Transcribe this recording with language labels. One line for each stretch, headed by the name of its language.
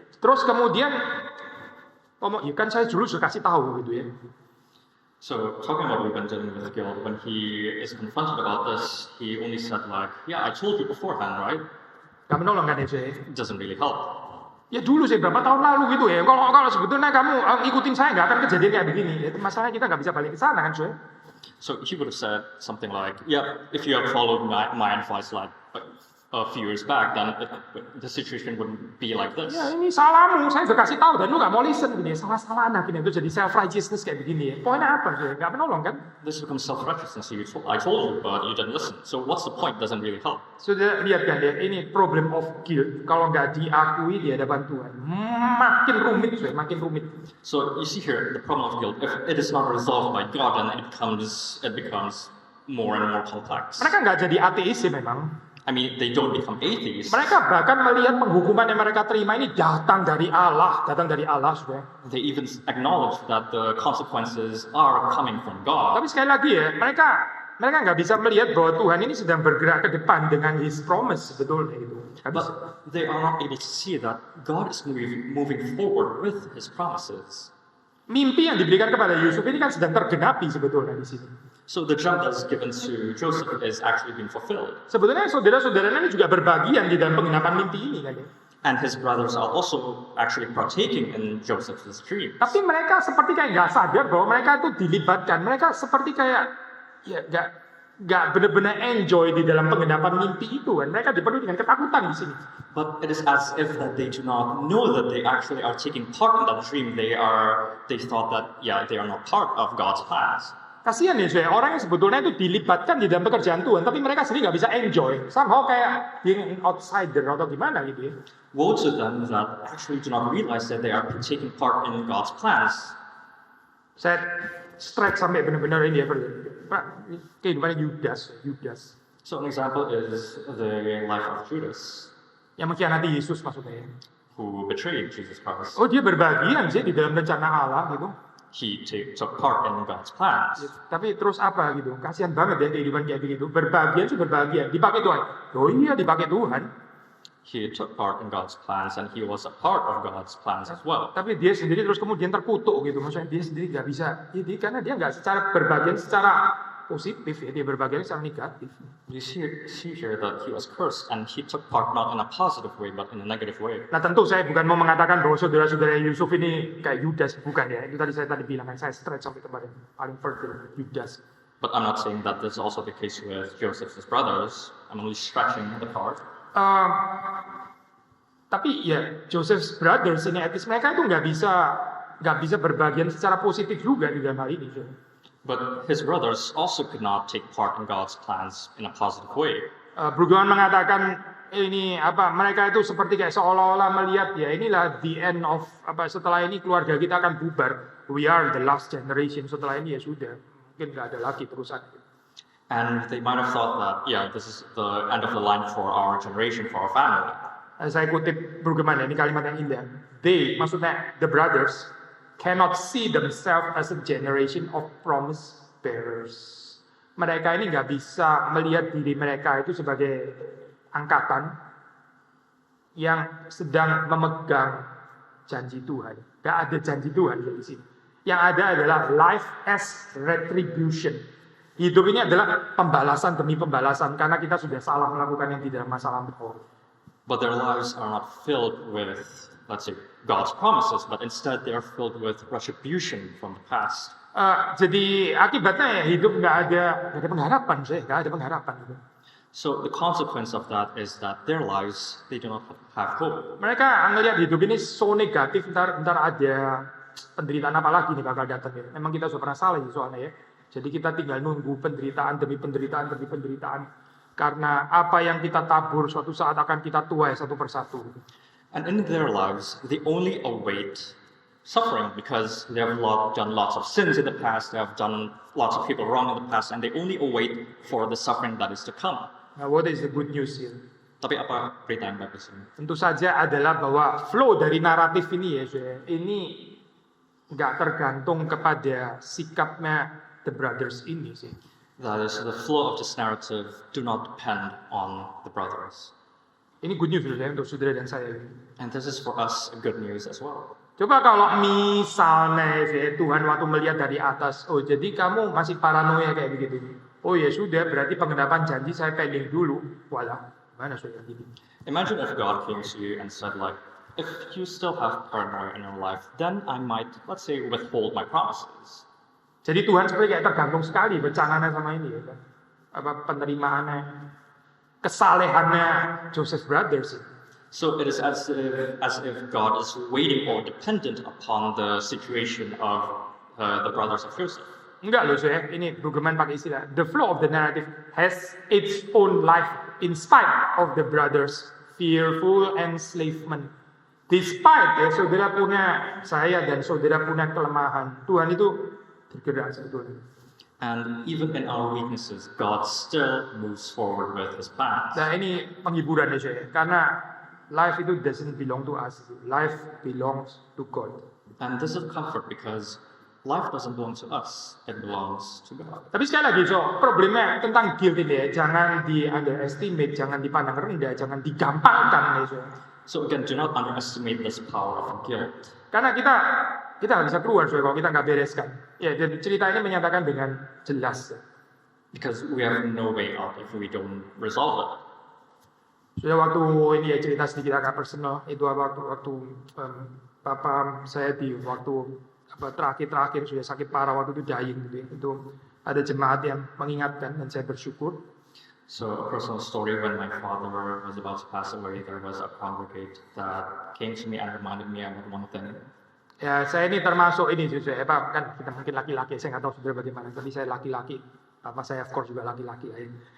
Indonesian: Terus kemudian ngomong, ya kan saya dulu sudah kasih tahu gitu ya.
English: So talking about Reuben dealing with guilt, when he is confronted about this, he only said like, yeah, I told you beforehand, right?
Indonesian: Gak menolong kan ya saya?
English: It doesn't really help.
Indonesian: Ya dulu sih berapa tahun lalu gitu ya. Kalau sebetulnya kamu ikutin saya nggak akan kejadian kayak begini. Ya, masalahnya kita nggak bisa balik ke sana kan saya?
English: So he would have said something like, yeah, if you had followed my advice like a few years back, then the situation wouldn't be like this.
Indonesian: Ya ini salahmu, saya udah kasih tahu dan lu nggak mau listen gini. Salah-salahan akhirnya itu jadi self righteousness kayak begini ya. Poinnya apa sih? Nggak menolong kan?
English: This becomes self righteousness. I told you, but you didn't listen. So what's the point? Doesn't really help.
Indonesian: Sudah lihat kan ya, ini problem of guilt. Kalau nggak diakui di hadapan Tuhan, makin rumit, makin rumit.
English: So you see here the problem of guilt. If it is not resolved by God, then it becomes more and more complex.
Indonesian: Mereka nggak jadi ateis sih memang.
English: I mean, they don't become atheists.
Indonesian: Mereka bahkan melihat penghukuman yang mereka terima ini datang dari Allah, sudah.
English: They even acknowledge that the consequences are coming from God.
Indonesian: Tapi sekali lagi ya, mereka nggak bisa melihat bahwa Tuhan ini sedang bergerak ke depan dengan His promise sebetulnya itu.
English: But they are not able to see that God is moving forward with His promises.
Indonesian: Mimpi yang diberikan kepada Yusuf ini kan sedang tergenapi sebetulnya di sini.
English: So the dream that's given to Joseph is actually being fulfilled.
Indonesian: Sebetulnya saudara-saudaranya ini juga berbagian di dalam penggenapan mimpi ini kan ya.
English: And his brothers are also actually partaking in Joseph's dreams.
Indonesian: Tapi mereka seperti kayak nggak sadar bahwa mereka itu dilibatkan. Mereka seperti kayak ya nggak benar-benar enjoy di dalam penggenapan mimpi itu kan. Mereka dipenuhi dengan ketakutan di sini.
English: But it is as if that they do not know that they actually are taking part in that dream. They thought that they are not part of God's plans.
Indonesian: Kasihan ya saya, orang yang sebetulnya itu dilibatkan di dalam pekerjaan Tuhan, tapi mereka sendiri nggak bisa enjoy. Somehow kayak
English: being outsider
Indonesian: atau gimana gitu ya.
English: Woe to them that actually do not realize that they are taking part in God's plans.
Indonesian: Saya stretch sampai benar-benar ini ya, Pak, kehidupannya Yudas.
English: So an example is the life of Judas.
Indonesian: Yang mengkhianati Yesus maksudnya ya.
English: Who betrayed Jesus Christ.
Indonesian: Oh dia berbagian sih di dalam rencana Allah gitu.
English: He took part in God's plans.
Indonesian: Tapi terus apa gitu? Kasihan banget ya kehidupan kayak begitu. Berbagian sih berbagian. Dipakai Tuhan. Oh iya dipakai Tuhan.
English: He took part in God's plans and he was a part of God's plans as well.
Indonesian: Tapi dia sendiri terus kemudian terkutuk gitu. Maksudnya dia sendiri nggak bisa. Jadi karena dia nggak secara berbagian secara positif ya. Dia berbagian secara negatif.
English: You see here that he was cursed and he took part not in a positive way but in a negative way.
Indonesian: Nah tentu saya bukan mau mengatakan bahwa saudara-saudara Yusuf ini kayak Yudas, bukan ya. Itu saya tadi bilang kan, saya stretch sampai tempat yang paling further, Yudas.
English: But I'm not saying that this is also the case with Joseph's brothers. I'm only stretching the part.
Indonesian: Tapi ya Joseph's brothers ini etis mereka itu nggak bisa berbagian secara positif juga di dalam hal ini.
English: But his brothers also could not take part in God's plans in a positive way.
Indonesian: Brueggemann mengatakan ini mereka itu seperti kayak seolah-olah melihat ya inilah
English: the end of
Indonesian: setelah ini keluarga kita akan bubar.
English: We are the last generation.
Indonesian: Setelah ini ya sudah mungkin nggak ada lagi terusan.
English: And they might have thought that this is the end of the line for our generation, for our family.
Indonesian: Saya kutip Brueggemann ini kalimat yang indah.
English: They maksudnya the brothers cannot see themselves as a generation of promise bearers.
Indonesian: Mereka ini nggak bisa melihat diri mereka itu sebagai angkatan yang sedang memegang janji Tuhan. Nggak ada janji Tuhan di sini. Yang ada adalah
English: life as retribution.
Indonesian: Hidup ini adalah pembalasan demi pembalasan karena kita sudah salah melakukan yang di dalam masa lampau.
English: But their lives are not filled with, let's say, God's promises, but instead they are filled with retribution from the past.
Indonesian: Jadi akibatnya ya hidup nggak ada pengharapan, nggak ada pengharapan.
English: So the consequence of that is that their lives, they do not have hope.
Indonesian: Mereka ngelihat hidup ini so negatif, ntar ada penderitaan apa lagi nih bakal datang ya. Memang kita sudah pernah salah soalnya ya. Jadi kita tinggal nunggu penderitaan demi penderitaan demi penderitaan. Karena apa yang kita tabur suatu saat akan kita tuai satu persatu.
English: And in their lives, they only await suffering because they have done lots of sins in the past, they have done lots of people wrong in the past, and they only await for the suffering that is to come. Now, what is the good news here?
Indonesian: Tapi apa berita yang bagus ini? Tentu saja adalah bahwa flow dari naratif ini ya, saudara, ini nggak tergantung kepada sikapnya the brothers ini sih.
English: That is, the flow of this narrative do not depend on the brothers.
Indonesian: Ini good news saudara, untuk saudara dan saya.
English: And this is for us good news as well.
Indonesian: Coba kalau misalnya Tuhan waktu melihat dari atas, oh jadi kamu masih paranoia kayak begitu. Oh ya sudah, berarti pengendapan janji saya pending dulu. Walah, mana saudara gini?
English: Imagine if God came to you and said like, if you still have paranoia in your life, then I might, let's say, withhold my promises.
Indonesian: Jadi Tuhan sebenarnya kayak tergantung sekali bercananya sama ini ya kan. Apa penerimaannya, kesalehannya Joseph Brothers.
English: So it is as if God is waiting or dependent upon the situation of the brothers of Joseph.
Indonesian: Enggak loh saya, ini Brueggemann pakai istilah
English: the flow of the narrative has its own life in spite of the brothers' fearful enslavement.
Indonesian: Despite ya saudara punya saya dan saudara punya kelemahan, Tuhan itu bergerak sebetulnya.
English: And even in our weaknesses, God still moves forward with His plans.
Indonesian: Nah ini penghiburan ya saya, karena
English: life itu doesn't belong to us, life belongs to God. And this is comfort because life doesn't belong to us, it belongs to God.
Indonesian: Tapi sekali lagi, problemnya tentang guilt ini ya, jangan di underestimate, jangan dipandang rendah, jangan digampangkan ya.
English: So again, do not underestimate this power of guilt.
Indonesian: Karena kita nggak bisa keluar kalau kita nggak bereskan. Ya, dan cerita ini menyatakan dengan jelas.
English: Because we have no way out if we don't resolve it.
Indonesian: Sudah waktu ini ya cerita sedikit agak personal, itu waktu papa saya di waktu terakhir sudah sakit parah waktu itu dying gitu ya. Itu ada jemaat yang mengingatkan dan saya bersyukur.
English: So a personal story, when my father was about to pass away, there was a congregate that came to me and reminded me about one thing.
Indonesian: Ya saya ini termasuk ini saya kan kita mungkin laki-laki, saya nggak tahu saudara bagaimana, tapi saya laki-laki, papa saya of course juga laki-laki lain.